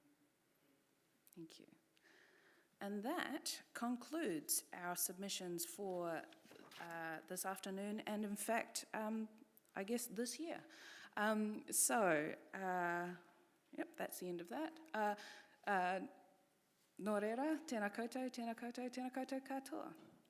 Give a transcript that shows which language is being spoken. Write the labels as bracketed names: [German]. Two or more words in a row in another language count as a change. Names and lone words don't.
[English] Thank you. And that concludes our submissions for this afternoon, and in fact, I guess this year. Yep, that's the end of that. [Māori] Nō reira, tēnā koutou, tēnā koutou, tēnā koutou katoa.